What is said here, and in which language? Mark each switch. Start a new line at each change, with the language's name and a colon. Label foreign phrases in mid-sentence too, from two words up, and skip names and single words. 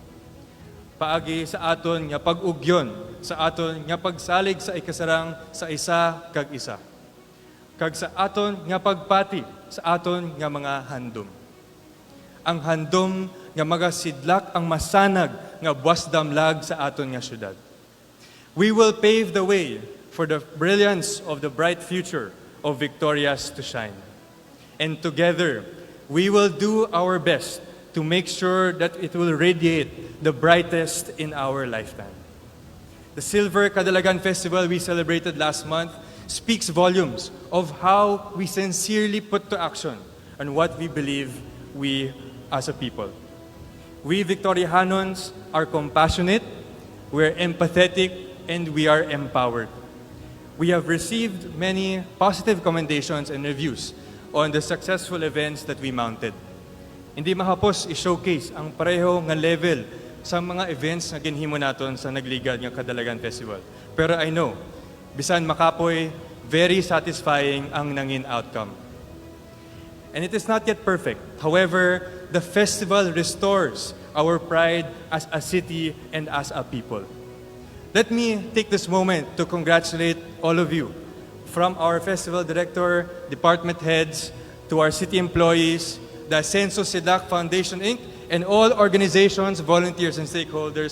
Hiligaynon: Paagi sa aton nga pag-ugyon, sa aton nga pagsalig sa ikasarang sa isa kag isa. Kag sa aton nga pagpati sa aton nga mga handom. Ang handom nga magasidlak ang masanag nga buwasdamlag sa aton nga syudad.
English: We will pave the way for the brilliance of the bright future of Victorias to shine. And together, we will do our best to make sure that it will radiate the brightest in our lifetime. The Silver Kadalagan Festival we celebrated last month speaks volumes of how we sincerely put to action on what we believe we as a people. We Victoriahanons are compassionate, we're empathetic, and we are empowered. We have received many positive commendations and reviews on the successful events that we mounted.
Hiligaynon: Hindi mahapos i-showcase ang pareho nga level sa mga events na ginhimo naton sa nagligad nga Kadalagan Festival.
English: Pero I know,
Hiligaynon: bisan makapoy,
English: very satisfying
Hiligaynon: ang nangin
English: outcome. And it is not yet perfect. However, the festival restores our pride as a city and as a people. Let me take this moment to congratulate all of you, from our festival director, department heads, to our city employees, the Censo Sidak Foundation Inc., and all organizations, volunteers, and stakeholders.